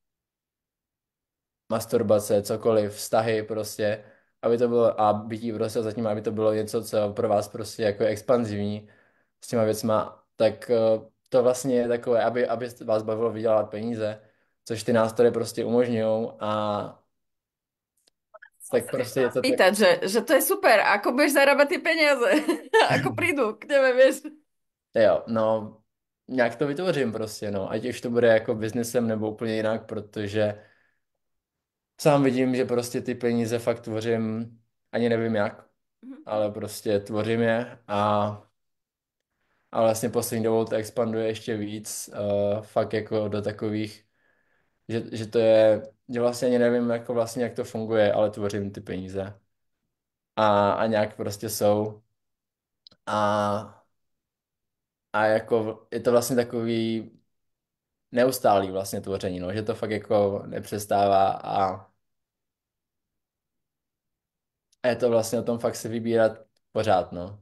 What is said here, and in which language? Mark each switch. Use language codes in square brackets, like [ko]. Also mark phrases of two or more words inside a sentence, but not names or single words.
[cs] masturbace, cokoliv, vztahy prostě, aby to bylo a bytí prostě zatím, aby to bylo něco, co pro vás prostě jako je expanzivní s těma věcma, tak to vlastně je takové, aby vás bavilo vydělávat peníze, což ty nástroje prostě umožňují a tak prostě je to tak, [sk] Pýtať, že to je super, ako budeš zarábať tie peniaze, ako prídu k tebe, vieš. [cs] jo, no nějak to vytvořím prostě, no, ať už to bude jako biznesem nebo úplně jinak, protože sám vidím, že prostě ty peníze fakt tvořím, ani nevím jak, ale prostě tvořím je a vlastně poslední dobou to expanduje ještě víc, fakt jako do takových, že to je, že vlastně ani nevím jako vlastně, jak to funguje, ale tvořím ty peníze a nějak prostě jsou a, a jako je to vlastně takový neustálý vlastně tvoření, no, že to fakt jako nepřestává a je to vlastně o tom fakt si vybírat pořád, no.